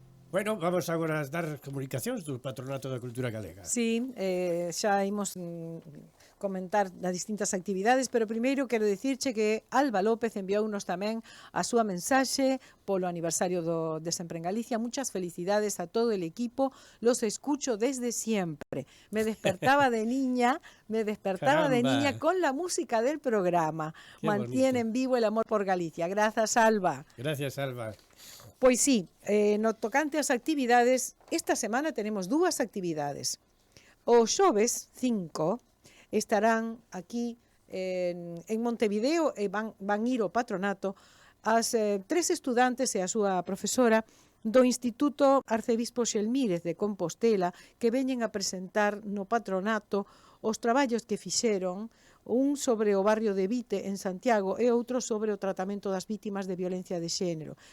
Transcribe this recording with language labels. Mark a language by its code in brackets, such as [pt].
[gl] Bueno, vamos agora a dar comunicacións do Patronato da Cultura Galega. Sí, xa imos comentar das distintas actividades, pero primeiro quero dicirche que Alba López enviounos tamén a súa mensaxe polo aniversario de Sempre en Galicia. [es] Muchas felicidades a todo el equipo, los escucho desde siempre. Me despertaba de niña, Caramba. con la música del programa. Qué Mantienen vivo el amor por Galicia. Gracias, Alba. Gracias, Alba. [gl] Pois sí, no tocante ás actividades, esta semana tenemos dúas actividades. O xoves 5 estarán aquí en Montevideo e van ir ao patronato as tres estudantes e a súa profesora do Instituto Arcebispo Xelmírez de Compostela, que veñen a presentar no patronato os traballos que fixeron, un sobre o barrio de Vite en Santiago e outro sobre o tratamento das vítimas de violencia de xénero.